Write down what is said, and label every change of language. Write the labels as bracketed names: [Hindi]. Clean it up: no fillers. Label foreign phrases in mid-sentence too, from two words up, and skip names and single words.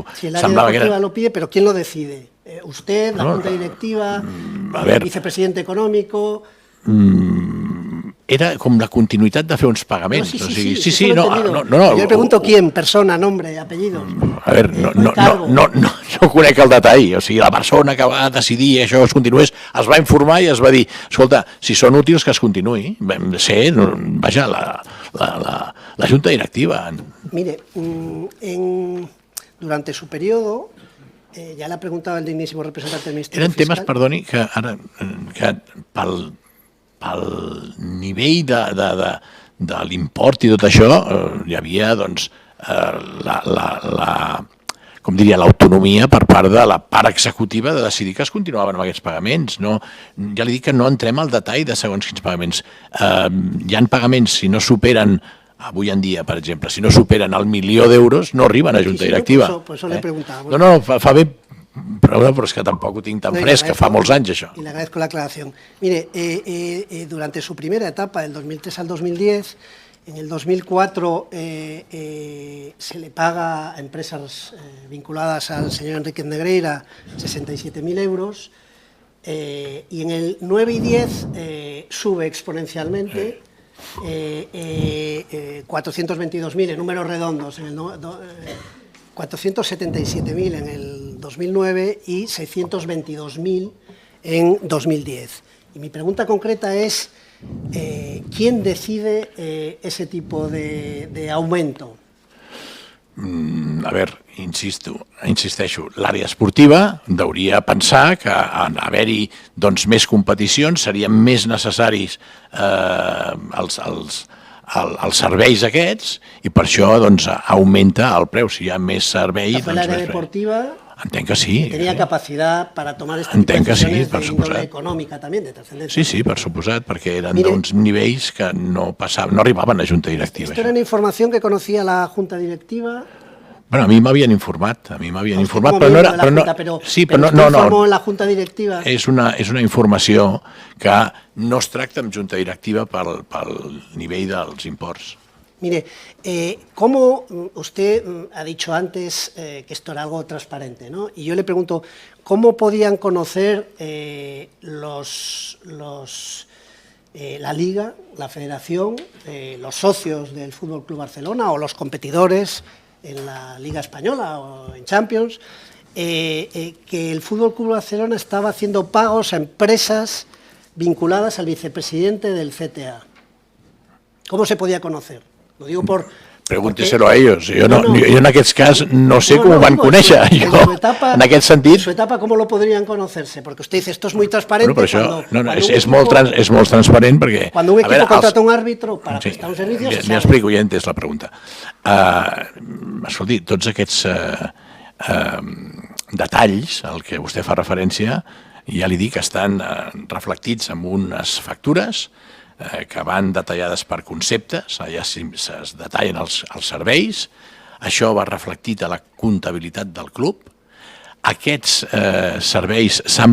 [Spanish] si el área deportiva lo pide, pero ¿quién lo decide? ¿Usted, la Junta Directiva, el vicepresidente económico? [Catalan] Era com la continuïtat de fer uns pagaments. Sí, no. [Spanish] Yo le pregunto quién, persona, nombre, apellidos. [Catalan] A veure, no conec el detall, o sigui, la persona que va decidir això es continués, es va informar i es va dir, escolta, si són útils que es continuï. Vam ser, vaja, la Junta Directiva. [Spanish] Mire, durante su periodo, ya le ha preguntado el dignísimo representante del Ministerio Fiscal... [Catalan] Eren temes, perdoni, que ara, pel nivell de l'import i tot això, hi havia, doncs, com diria, l'autonomia per part de la part executiva de decidir que es continuaven amb aquests pagaments. Ja li dic que no entrem al detall de segons quins pagaments. Hi ha pagaments, si no superen, avui en dia, per exemple, si no superen el 1.000.000 d'euros, no arriben a Junta Directiva. [Spanish] Por eso le preguntaba. [Catalan] No, fa bé, però és que tampoc ho tinc tan fresc, que fa molts anys això. [Spanish] Y le agradezco la aclaración. Mire, durante su primera etapa, del 2003 al 2010, en el 2004 se le paga a empresas vinculadas al señor Enríquez Negreira 67.000 euros y en el 9 y 10 sube exponencialmente 422.000 en números redondos, 477.000 en el 2009 y 622.000 en 2010. Y mi pregunta concreta es, ¿quién decide ese tipo de aumento? [Catalan] a veure, insisteixo, l'àrea esportiva hauria pensar que en haver-hi més competicions serien més necessaris els serveis aquests i per això augmenta el preu. Si hi ha més servei... [Spanish] Fue l'àrea deportiva... [Catalan] Entenc que sí. [Spanish] Tenía capacidad para tomar este tipo de decisiones de índole [Catalan] econòmica també, [Spanish] de trascendencia. [Catalan] Sí, per suposat, perquè eren d'uns nivells que no arribaven a Junta Directiva. [Spanish] Esto era una información que conocía la Junta Directiva. [Catalan] Bueno, a mi m'havien informat, però no era... [Spanish] Sí, però no, informó en la Junta Directiva. [Catalan] És una informació que no es tracta amb Junta Directiva pel nivell dels imports. [Spanish] Mire, como usted ha dicho antes que esto era algo transparente, ¿no? Y yo le pregunto, ¿cómo podían conocer la Liga, la Federación, los socios del Fútbol Club Barcelona o los competidores en la Liga Española o en Champions, que el Fútbol Club Barcelona estaba haciendo pagos a empresas vinculadas al vicepresidente del CTA? ¿Cómo se podía conocer? Lo digo por... Pregúnteselo a ellos. [Catalan] Jo en aquest cas no sé com ho van conèixer. En aquest sentit... [Spanish] En su etapa, ¿cómo lo podrían conocerse? Porque usted dice, esto es muy transparente. [Catalan] Bueno, però això és molt transparent perquè... [Spanish] Cuando un equipo contrata un árbitro para prestar un servicio... [Catalan] M'hi explico, ja he entès la pregunta. Escolti, tots aquests detalls al que vostè fa referència, ja li dic, estan reflectits en unes factures que van detallades per conceptes, allà es detallen els serveis, això va reflectit a la comptabilitat del club, aquests serveis s'han